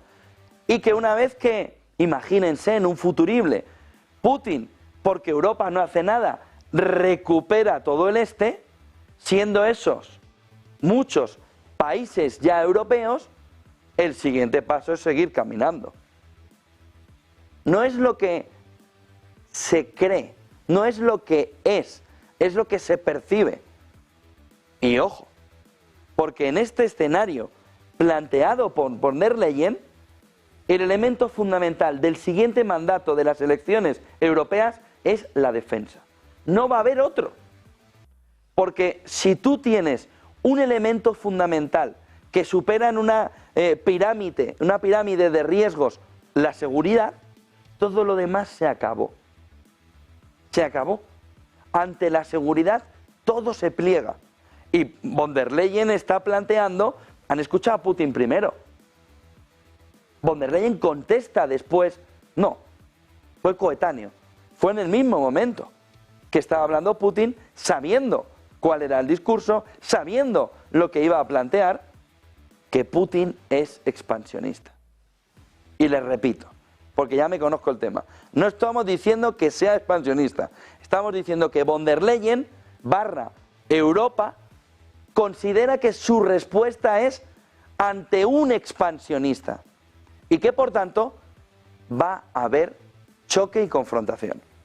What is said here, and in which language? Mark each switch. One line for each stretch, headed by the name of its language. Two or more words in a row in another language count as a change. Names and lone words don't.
Spanish: Y que una vez que, imagínense en un futurible, Putin, porque Europa no hace nada, recupera todo el este, siendo esos muchos países ya europeos, el siguiente paso es seguir caminando. No es lo que se cree, no es lo que es lo que se percibe. Y ojo, porque en este escenario planteado por von der Leyen, el elemento fundamental del siguiente mandato de las elecciones europeas es la defensa. No va a haber otro. Porque si tú tienes un elemento fundamental que supera en una pirámide de riesgos la seguridad, todo lo demás se acabó. Se acabó. Ante la seguridad todo se pliega. Y von der Leyen está planteando, han escuchado a Putin primero. Von der Leyen contesta después, no, fue coetáneo, fue en el mismo momento que estaba hablando Putin, sabiendo cuál era el discurso, sabiendo lo que iba a plantear, que Putin es expansionista. Y les repito, porque ya me conozco el tema, no estamos diciendo que sea expansionista, estamos diciendo que von der Leyen / Europa considera que su respuesta es ante un expansionista y que por tanto va a haber choque y confrontación.